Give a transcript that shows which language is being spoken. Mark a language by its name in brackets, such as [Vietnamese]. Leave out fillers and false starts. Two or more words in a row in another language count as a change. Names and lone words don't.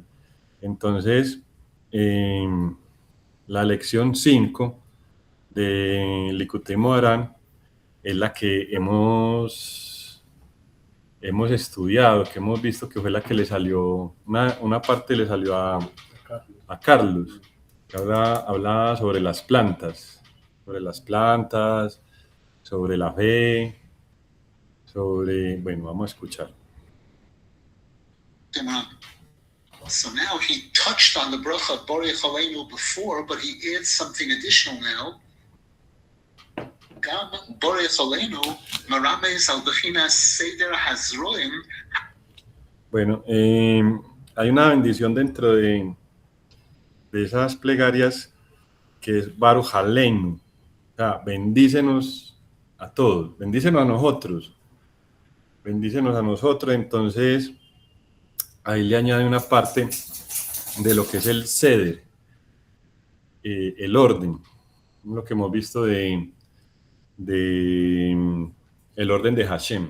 [Spanish] Entonces, la lección 5 de Likutei Moharan es la que hemos estudiado, que hemos visto que fue la que le salió, una parte le salió a Carlos, que habla sobre las plantas, sobre la fe, bueno, vamos a escuchar. [English] So now he touched on the bracha Borei Chaleinu before, but he adds something additional now. [Hebrew] גם ברך עלינו מרמז על בחינת סדר זרעים. [Spanish] Bueno, hay una bendición dentro de esas plegarias que es Baruch Aleinu. O sea, bendícenos a todos, bendícenos a nosotros. Entonces ahí le añade una parte de lo que es el Seder, el orden, lo que hemos visto de el orden de Hashem.